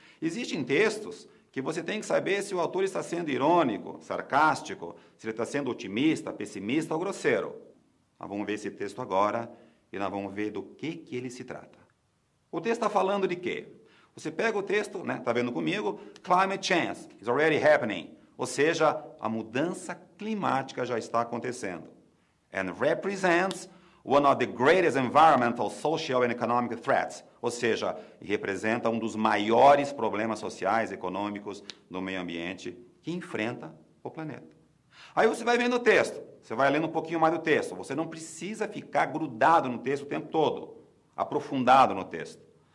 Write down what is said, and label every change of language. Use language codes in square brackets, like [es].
[pt] Existem textos que você tem que saber se o autor está sendo irônico, sarcástico, se ele está sendo otimista, pessimista ou grosseiro. Nós vamos ver esse texto agora e nós vamos ver do que ele se trata. O texto está falando de quê? Você pega o texto, né? Está vendo comigo? [en] Climate change is already happening. [pt] Ou seja, a mudança climática já está acontecendo. [en] And represents one of the greatest environmental, social and economic threats. [pt] Ou seja, representa um dos maiores problemas sociais e econômicos do meio ambiente que enfrenta o planeta. Aí você vai vendo o texto, você vai lendo um pouquinho mais do texto. Você não precisa ficar grudado no texto o tempo todo, aprofundado no texto.